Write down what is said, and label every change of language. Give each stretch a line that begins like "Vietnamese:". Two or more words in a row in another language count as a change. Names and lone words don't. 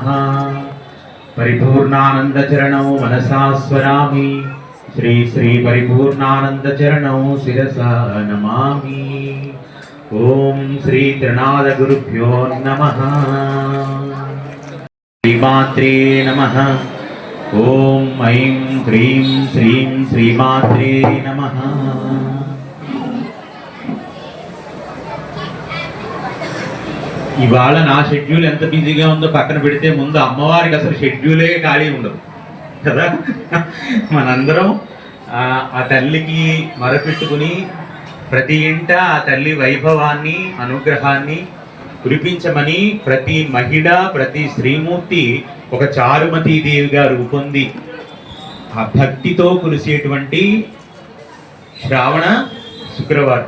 Sanskrit: परिपूर्णानन्दचरणौ मनसा स्मरामि, श्री श्री परिपूर्णानन्दचरणौ शिरसा नमामि। ओम श्री त्रिनाद गुरुभ्यो नमः। श्रीमात्रे नमः। ओम ऐं ह्रीं श्रीं श्रीमात्रे नमः।
Telugu: ఇవాళ నా షెడ్యూల్ ఎంత బిజీగా ఉందో పక్కన పెడితే ముందు అమ్మవారికి అసలు షెడ్యూలే ఖాళీ ఉండదు కదా. మనందరం ఆ తల్లికి మొరపెట్టుకుని ప్రతి ఇంట ఆ తల్లి వైభవాన్ని, అనుగ్రహాన్ని కురిపించమని ప్రతి మహిళ, ప్రతి శ్రీమూర్తి ఒక చారుమతీదేవిగా రూపొంది ఆ భక్తితో కురిసేటువంటి శ్రావణ శుక్రవారం.